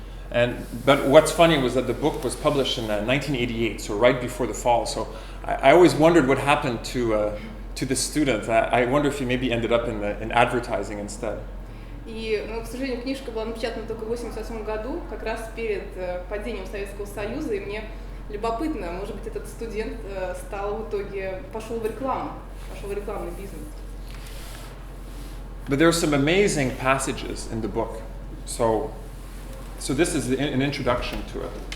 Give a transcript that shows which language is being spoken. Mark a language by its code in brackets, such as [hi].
[en] But what's funny was that the book was published in 1988, so right before the fall. So I always wondered what happened to the student. I wonder if he maybe ended up in advertising instead. [ru] И, к сожалению, книжка была напечатана только в 1988 году, как раз перед падением Советского Союза, и мне любопытно, может быть, этот студент в итоге пошел в рекламный бизнес. [en] But there are some amazing passages in the book. So this is an introduction to it.